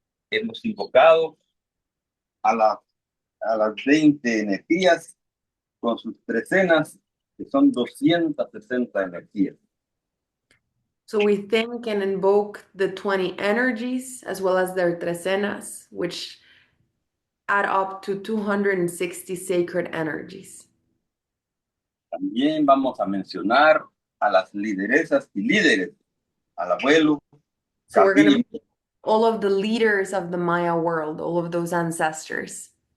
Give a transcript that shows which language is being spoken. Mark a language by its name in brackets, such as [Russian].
[Spanish] Hemos invocado a las 20 energías con sus trecenas, que son 260 energías. [English] So we thank and invoke the 20 energies as well as their trecenas, which add up to 260 sacred energies. [Spanish] También vamos a mencionar a las lideresas y líderes, al abuelo, [English] So we're going to Capim, all of the leaders of the Maya world, all of those ancestors.